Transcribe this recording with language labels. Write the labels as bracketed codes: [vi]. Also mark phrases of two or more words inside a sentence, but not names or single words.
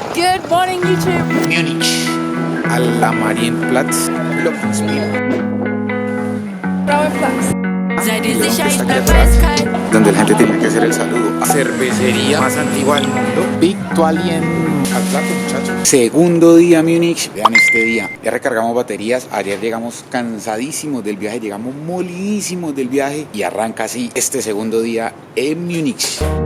[en] Good morning, YouTube. [es] Múnich, a la Marienplatz, [de] Seid ihr sicher, ich [es] Aquí [de] bleib [es] atrás, [de] eiskalt? [es] donde la gente tenía que hacer el saludo. Cervecería más antigua del mundo, Victualien. Al plato, muchachos. Segundo día Múnich. Vean este día. Ya recargamos baterías. Ayer llegamos cansadísimos del viaje, llegamos molidísimos del viaje y arranca así este segundo día en Múnich.